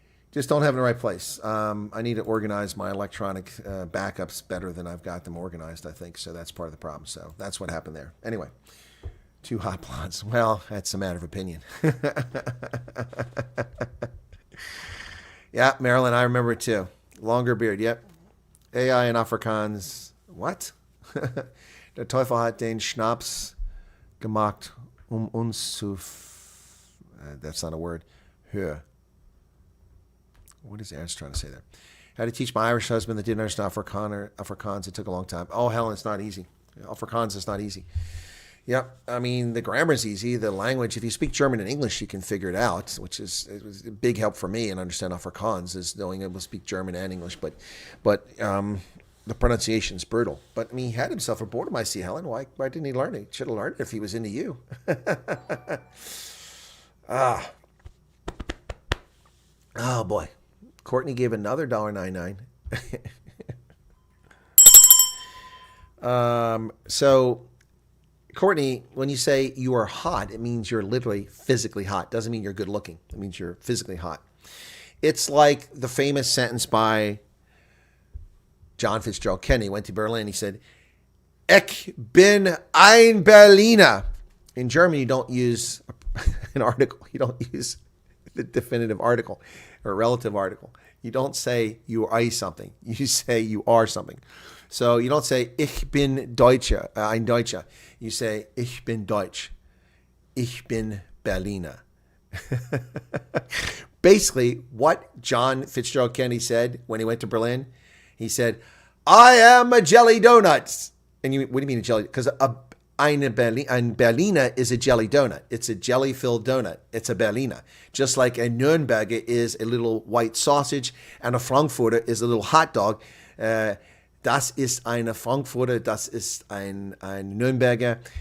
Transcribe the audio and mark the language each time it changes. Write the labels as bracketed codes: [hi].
[en] Just don't have it in the right place. I need to organize my electronic backups better than I've got them organized, I think. So that's part of the problem. So that's what happened there. Anyway, 2 hot blondes. Well, that's a matter of opinion. Yeah, Marilyn, I remember it too. Longer beard, yep. AI and Afrikaans. What? [de] Der Teufel hat den Schnaps gemacht, uns zu... [en] that's not a word. Höher. What is Ernst trying to say there? How to teach my Irish husband that didn't understand Afrikaans. It took a long time. Oh, Helen, it's not easy. Afrikaans is not easy. Yep. I mean, the grammar is easy. The language, if you speak German and English, you can figure it out, which is it was a big help for me and understand Afrikaans is knowing able to speak German and English. But the pronunciation is brutal. But I mean, he had himself a boredom. I see, Helen. Why didn't he learn it? He should have learned it if he was into you. Oh, boy. Courtney gave another $1.99. So, Courtney, when you say you are hot, it means you're literally physically hot. Doesn't mean you're good looking. It means you're physically hot. It's like the famous sentence by John Fitzgerald Kennedy. He went to Berlin. He said, [de] "Ich bin ein Berliner." [en] In German, you don't use an article. You don't use the definitive article or relative article. You don't say you are something. You say you are something. So you don't say [de] ich bin Deutscher, ein Deutscher. [en] You say [de] ich bin Deutsch. Ich bin Berliner. [en] Basically, what John Fitzgerald Kennedy said when he went to Berlin, he said, "I am a jelly donut." And what do you mean a jelly? Because ein Berliner is a jelly donut. It's a jelly-filled donut. It's a Berliner. Just like a Nürnberger is a little white sausage and a Frankfurter is a little hot dog. [de] Das ist eine Frankfurter, das ist ein Nürnberger.